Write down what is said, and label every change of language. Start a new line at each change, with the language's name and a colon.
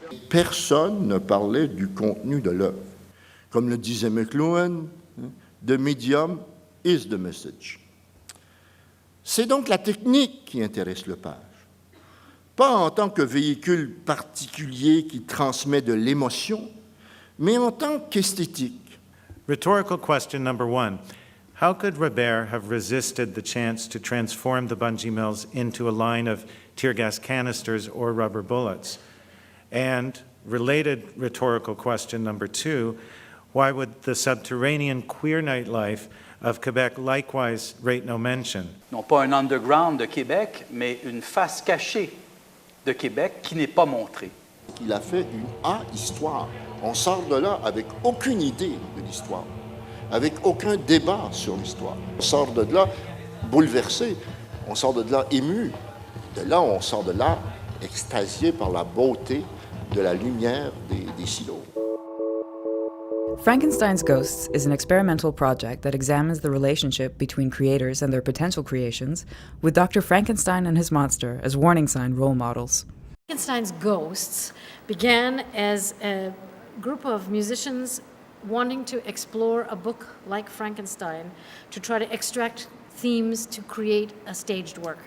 French: Personne ne parlait du contenu de l'œuvre. Comme le disait McLuhan,
English: the medium is the message.
French: C'est donc la technique qui intéresse Lepage. Pas en tant que véhicule particulier qui transmet de l'émotion, mais en tant qu'esthétique.
English: Rhetorical question number one. How could Robert have resisted the chance to transform the bungee mills into a line of tear gas canisters or rubber bullets? And related rhetorical question number two, why would the subterranean queer nightlife of Quebec likewise rate no mention?
French: Non pas un underground de Québec, mais une face cachée de Québec qui n'est pas montrée. Il a fait une A-histoire. On sort de là avec aucune idée de l'histoire, avec aucun débat sur l'histoire. On sort de là bouleversé, on sort de là ému. De là, on sort de là extasié par la beauté de la lumière des silos.
English: Frankensteins Ghosts is an experimental project that examines the relationship between creators and their potential creations, with Dr. Frankenstein and his monster as warning sign role models. Frankenstein's Ghosts began as a group of musicians wanting to explore a book like Frankenstein to try to extract themes to create a staged work.